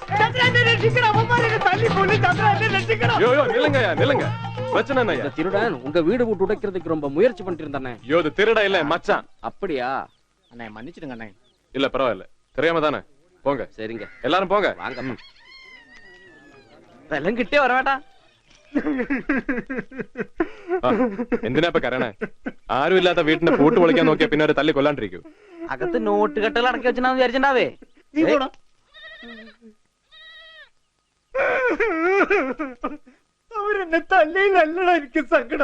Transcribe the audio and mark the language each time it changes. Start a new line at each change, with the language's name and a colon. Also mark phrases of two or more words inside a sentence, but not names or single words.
Tamil: திருடன் உங்க வீடு விட்டு உடைக்கிறதுக்கு ரொம்ப முயற்சி பண்ணிட்டு இருந்தானே. இது திருட இல்ல மச்சான். அப்படியா? அண்ணே மன்னிச்சிடுங்க அண்ணே. இல்ல பரவாயில்ல, தெரியாம தானே. போங்க. சரிங்க, எல்லாரும் போங்க. வாங்க.
Malayalam: വെല്ലം കിട്ടിയ പറവേട്ടാ. എന്തിനാ ഇപ്പൊ കരണേ? ആരും ഇല്ലാത്ത വീട്ടിന്റെ പൂട്ട് പൊളിക്കാൻ നോക്കിയാ പിന്നെ ഒരു തല്ലി കൊല്ലാണ്ടിരിക്കൂ. അകത്ത് നോട്ട് കെട്ടുകൾ അടക്കി വെച്ചിട്ടാന്ന് വിചാരിച്ചിണ്ടാവേ. അവരെന്നെ തല്ലിയിലല്ലടാ എനിക്ക് സങ്കടം.